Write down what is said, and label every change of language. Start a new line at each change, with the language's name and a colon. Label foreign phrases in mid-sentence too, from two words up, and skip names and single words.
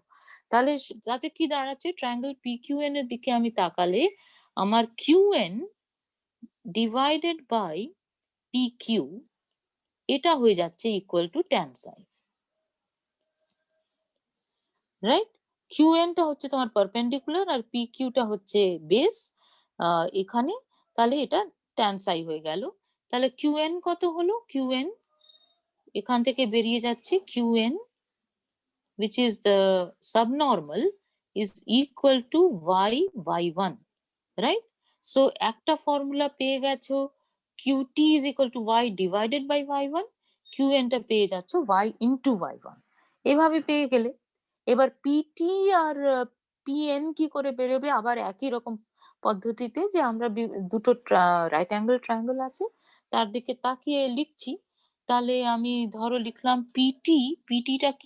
Bangla: তাহলে যাতে কি দাঁড়াচ্ছে? ট্রায়াঙ্গেল PQN এর দিকে আমি তাকালে আমার QN
English: divided by
Bangla: PQ এটা হয়ে যাচ্ছে
English: equal to tan psi,
Bangla: রাইট? QN টা হচ্ছে তোমার পারপেন্ডিকুলার আর PQ টা হচ্ছে বেস এখানে। তাহলে এটা
English: tan psi
Bangla: হয়ে গেল। তাহলে QN কত হলো?
English: QN
Bangla: এখান থেকে বেরিয়ে যাচ্ছে
English: QN which is the subnormal is equal to y1, right?
Bangla: So একটা ফর্মুলা পেয়ে গেছো,
English: QT is equal to y divided by y1,
Bangla: QN টা পেয়ে যাচ্ছ y into y1। এভাবে পেয়ে গেলে এবার PT আর PN কি করে বেরোবে? আবার একই রকম পদ্ধতিতে, যে আমরা দুটো
English: right angle triangle
Bangla: আছে তার দিকে তাকিয়ে লিখছি। তাহলে আমি ধরো লিখলাম পিটি। পিটিটা কি?